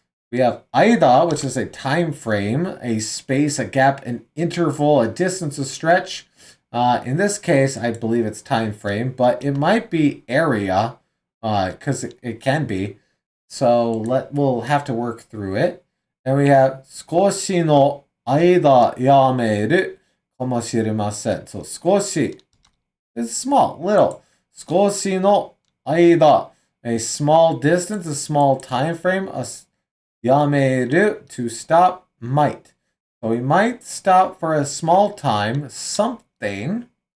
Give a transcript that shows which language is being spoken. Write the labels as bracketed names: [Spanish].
[English] We have aida, which is a time frame, a space, a gap, an interval, a distance, a stretch. In this case, I believe it's time frame, but it might be area, because it can be. So we'll have to work through it. And we have [Japanese] 少しの間やめるかもしれません. [English] So 少し is small, little. 少しの間, a small distance, a small time frame. やめる to stop, might. So we might stop for a small time, something.